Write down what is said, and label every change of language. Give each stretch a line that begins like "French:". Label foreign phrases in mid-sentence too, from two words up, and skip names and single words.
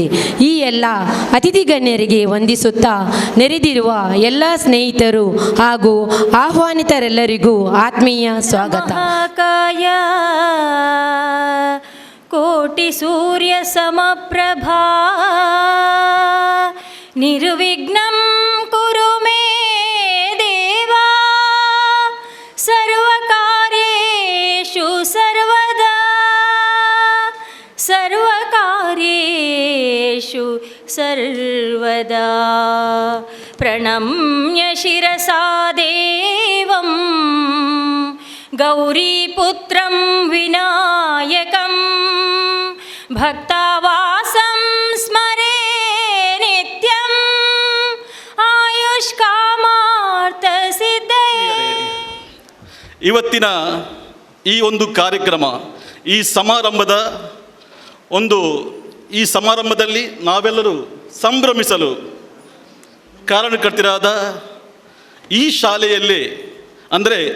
Kannada: ಈ ಎಲ್ಲ ಅತಿಥಿ ಗಣ್ಯರಿಗೆ ವಂದಿಸುತ್ತಾ ನೆರೆದಿರುವ ಎಲ್ಲ ಸ್ನೇಹಿತರು ಹಾಗೂ ಆಹ್ವಾನಿತರೆಲ್ಲರಿಗೂ ಆತ್ಮೀಯ ಸ್ವಾಗತ.
Sanskrit: ಮಹಾಕಾಯ ಕೋಟಿ ಸೂರ್ಯ ಸಮಪ್ರಭಾ ನಿರ್ವಿಘ್ನಂ ಕುರು ಮೇ ದೇವಾ ಸರ್ವಕಾರ್ಯೇಷು ಸರ್ವದಾ ಸರ್ವಕಾರ್ಯೇಷು ಸರ್ವದಾ ಪ್ರಣಮ್ಯ ಶಿರಸಾ ದೇವಂ ಗೌರೀಪುತ್ರಂ ವಿನಾಯಕಂ ಭಕ್ತಾವಾಸಂ ಸ್ಮರೇ ನಿತ್ಯಂ ಆಯುಷ್ಕಾಮಾರ್ಥ ಸಿದ್ಧಯೇ.
Kannada: ಇವತ್ತಿನ ಈ ಒಂದು ಕಾರ್ಯಕ್ರಮ, ಈ ಸಮಾರಂಭದಲ್ಲಿ ನಾವೆಲ್ಲರೂ ಸಂಭ್ರಮಿಸಲು ಕಾರಣಕರ್ತರಾದ ಈ ಶಾಲೆಯಲ್ಲಿ ಅಂದರೆ